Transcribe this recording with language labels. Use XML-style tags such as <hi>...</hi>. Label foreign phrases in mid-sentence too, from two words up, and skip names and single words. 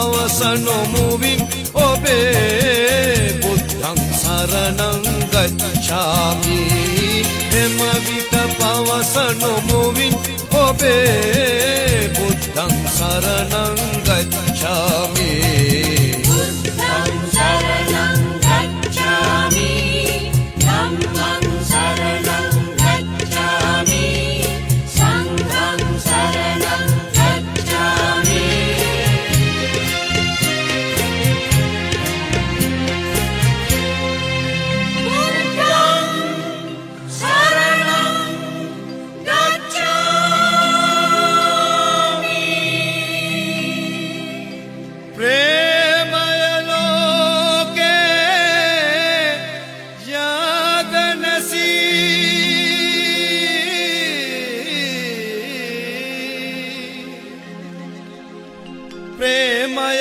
<si>පවසනු මුවින් ඔබේ</si> <pi>බුද්ධං සරණං ගච්ඡාමි</pi> <si>එම විට පවසනු මුවින් ඔබේ</si> <pi>බුද්ධං සරණං ගච්ඡාමි බුද්ධං සරණං ගච්ඡාමි ධම්මං සරණං ගච්ඡාමි සංඝං සරණං ගච්ඡාමි බුද්ධං සරණං ගච්ඡාමි</pi> <si>ප්‍රේමය ලෝකේ ප්‍රේමය</si>